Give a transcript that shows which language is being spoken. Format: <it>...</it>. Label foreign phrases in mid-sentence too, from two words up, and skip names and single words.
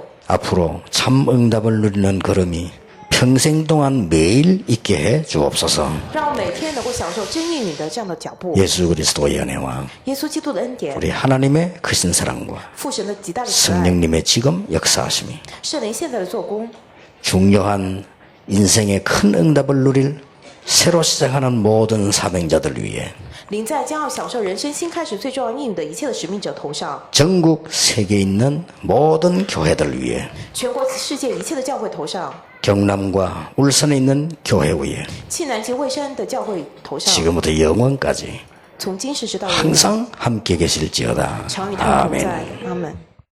<ko>앞으로 참 응답을 누리는 걸음이 평생 동안 매일 있게 해 주옵소서.</ko> <zh>让我每天能够享受真应允的这样的脚步。</zh> <ko>예수 그리스도의 은혜와</ko> <zh>耶稣基督的恩典，</zh> <ko>우리 하나님의 크신 사랑과</ko> <zh>父神的极大的慈爱，</zh> <ko>성령님의 지금 역사하심이</ko> <zh>圣灵现在的做工，</zh> <ko>중요한 인생의 큰 응답을 누릴 새로 시작하는 모든 사명자들 위해</ko> <zh>临在将要享受人生新开始最重要应允的一切的使命者头上，</zh> <ko>전국 세계에 있는 모든 교회들 위해</ko> <zh>全国世界一切的教会头上，</zh> <ko>경남과 울산에 있는 교회 위에</ko> <zh>暨南及蔚山的教会头上，</zh> <ko>지금부터 영원까지</ko> <zh>从今时直到永远，</zh> <ko>항상 함께 계실지어다.</ko> <zh>常与他们同</zh> <ko>아멘.</ko> <zh>在。阿门。</zh>